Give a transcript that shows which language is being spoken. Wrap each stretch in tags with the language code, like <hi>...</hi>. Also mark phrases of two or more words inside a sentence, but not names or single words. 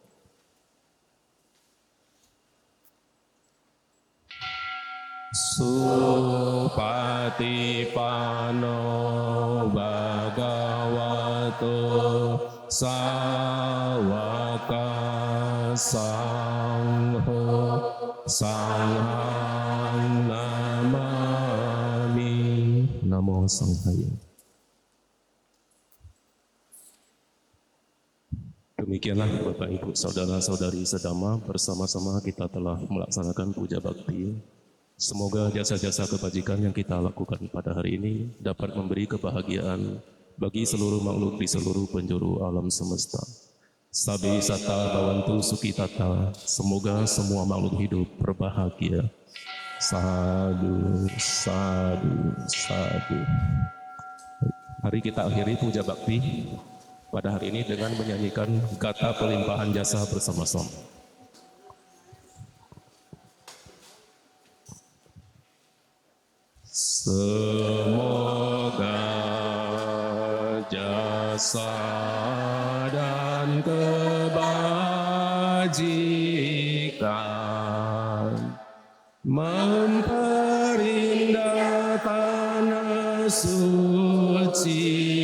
<pi>Supatipano Bhagavato Sawaka Sangho Sanghang Namami. Namo Sanghaya.</pi> <id>Demikianlah Bapak Ibu saudara-saudari sedama, bersama-sama kita telah melaksanakan puja bakti. Semoga jasa-jasa kebajikan yang kita lakukan pada hari ini dapat memberi kebahagiaan bagi seluruh makhluk di seluruh penjuru alam semesta.</id> <pi>Sabi sata bawantu sukitata,</pi> <id>semoga semua makhluk hidup berbahagia.</id> <pi>Sadu, sadu, sadu.</pi> <id>Mari kita akhiri puja bakti pada hari ini dengan menyanyikan kata pelimpahan jasa bersama-sama. Semoga jasa dan kebajikan memperindah tanah suci,</id>